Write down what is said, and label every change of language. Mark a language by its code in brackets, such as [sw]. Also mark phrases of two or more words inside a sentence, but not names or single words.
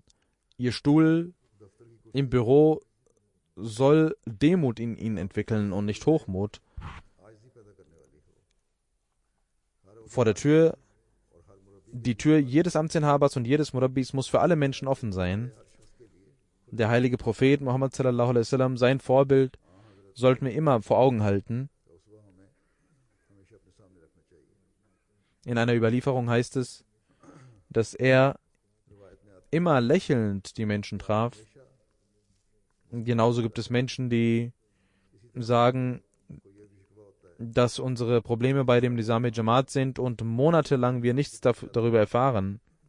[de] Ihr Stuhl im Büro soll Demut in ihnen entwickeln und nicht Hochmut. Vor der Tür, die Tür jedes Amtsinhabers und jedes Murabbis muss für alle Menschen offen sein. Der heilige Prophet Muhammad [ar] صلى الله عليه وسلم, [de] sein Vorbild, sollten wir immer vor Augen halten. In einer Überlieferung heißt es, dass er immer lächelnd die Menschen traf. Genauso gibt es Menschen, die sagen, dass unsere Probleme bei dem Nizam Jamaat sind und monatelang wir nichts darüber erfahren.